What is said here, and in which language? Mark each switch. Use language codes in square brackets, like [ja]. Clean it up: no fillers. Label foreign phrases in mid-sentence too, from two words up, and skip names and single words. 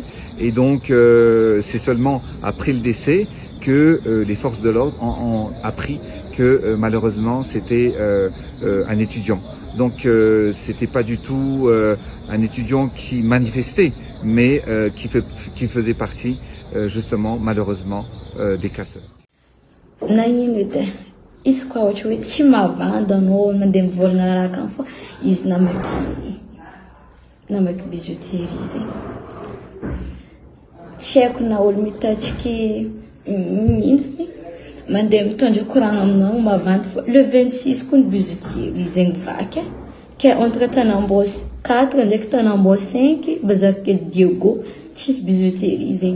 [fr] Et donc, c'est seulement après le décès que les forces de l'ordre ont appris que malheureusement c'était un étudiant. Donc c'était pas du tout un étudiant qui manifestait, mais qui faisait partie justement malheureusement des casseurs. [mg] Izy koa ohatra hoe tsy mahavanda anao mandeha mivolagna raha kany fa izy namaky bijouterie zegny. Tsy haiko na olo mitatriky ino mandeha mitondra koragna aminao mavandy fa le 26 koa ny bijouterie zegny vaky ke entre Tanambos 4 ndraiky Tanambos 5 Bazarikely Diego tsisy bijouterie zegny.